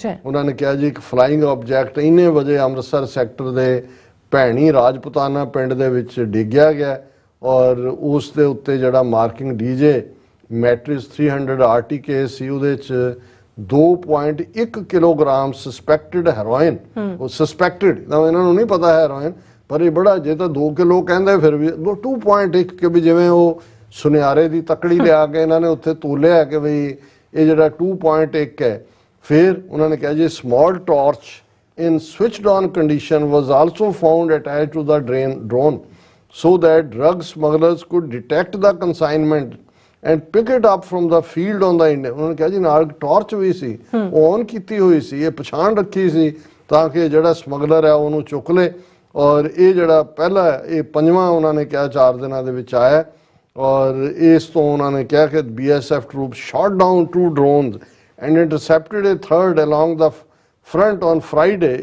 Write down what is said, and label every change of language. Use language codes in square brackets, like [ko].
[pa] ਉਹਨਾਂ ਨੇ ਕਿਹਾ ਜੀ ਇੱਕ ਫਲਾਈਂਗ ਆਬਜੈਕਟ ਇੰਨੇ ਵਜੇ ਅੰਮ੍ਰਿਤਸਰ ਸੈਕਟਰ ਦੇ ਭੈਣੀ ਰਾਜਪੁਤਾਨਾ ਪਿੰਡ ਦੇ ਵਿੱਚ ਡਿੱਗਿਆ ਗਿਆ ਔਰ ਉਸ ਦੇ ਉੱਤੇ ਜਿਹੜਾ ਮਾਰਕਿੰਗ DJ ਮੈਟ੍ਰਿਸ 300 RTK ਸੀ ਉਹਦੇ 'ਚ 2.1 ਕਿਲੋਗ੍ਰਾਮ ਸਸਪੈਕਟਡ ਹੈਰੋਇਨ ਉਹ ਸਸਪੈਕਟਡ ਇਹਨਾਂ ਨੂੰ ਨਹੀਂ ਪਤਾ ਹੈਰੋਇਨ ਪਰ ਇਹ ਬੜਾ ਜੇ ਤਾਂ 2 ਕਿਲੋ ਕਹਿੰਦੇ ਫਿਰ ਵੀ 2.1 ਕਿ ਵੀ ਜਿਵੇਂ ਉਹ ਸੁਨਿਆਰੇ ਦੀ ਤਕੜੀ ਲਿਆ ਕੇ ਇਹਨਾਂ ਨੇ ਉੱਥੇ ਤੋਲਿਆ ਕਿ ਬਈ ਇਹ ਜਿਹੜਾ 2.1 ਹੈ। [en] ਫਿਰ [pa] ਉਹਨਾਂ ਨੇ ਕਿਹਾ ਜੀ [en] Small torch in switched on condition was also found attached to the drone so that drug smugglers could detect the consignment and pick it up from the field on the Indian। [pa] ਉਹਨਾਂ ਨੇ ਕਿਹਾ ਜੀ ਨਾਲ torch we ਸੀ on ਕੀਤੀ ਹੋਈ ਸੀ ਇਹ ਪਛਾਣ ਰੱਖੀ ਸੀ ਤਾਂ ਕਿ ਜਿਹੜਾ ਸਮਗਲਰ ਹੈ ਉਹਨੂੰ ਚੁੱਕ ਲੇ ਔਰ ਇਹ ਜਿਹੜਾ ਪਹਿਲਾ ਇਹ 5ਵਾਂ ਉਹਨਾਂ ਨੇ ਕਿਹਾ 4 ਦਿਨਾਂ ਦੇ ਵਿੱਚ ਆਇਆ ਔਰ ਇਸ ਤੋਂ ਉਹਨਾਂ ਨੇ ਕਿਹਾ ਕਿ [en] BSF troops shot down 2 drones and intercepted a third along the front on Friday।